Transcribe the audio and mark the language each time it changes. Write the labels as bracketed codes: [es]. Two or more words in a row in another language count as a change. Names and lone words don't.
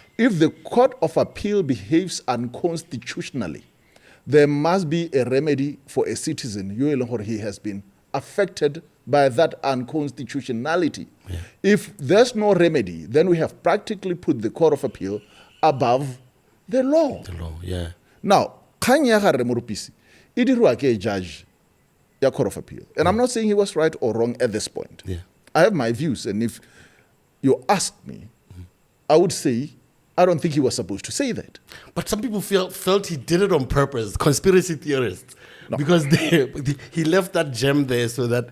[en] If the Court of Appeal behaves unconstitutionally, there must be a remedy for a citizen. He has been affected by that unconstitutionality. Yeah. If there's no remedy, then we have practically put the Court of Appeal above the law. The law, yeah. Now, [tn] kanya ga re Morupisi, e dirwa ke a judge ya Court of Appeal. [en] And I'm not saying he was right or wrong at this point. Yeah. I have my views, and if you ask me, I would say I don't think he was supposed to say that. But some people felt he did it on purpose, conspiracy theorists, because he left that gem there so that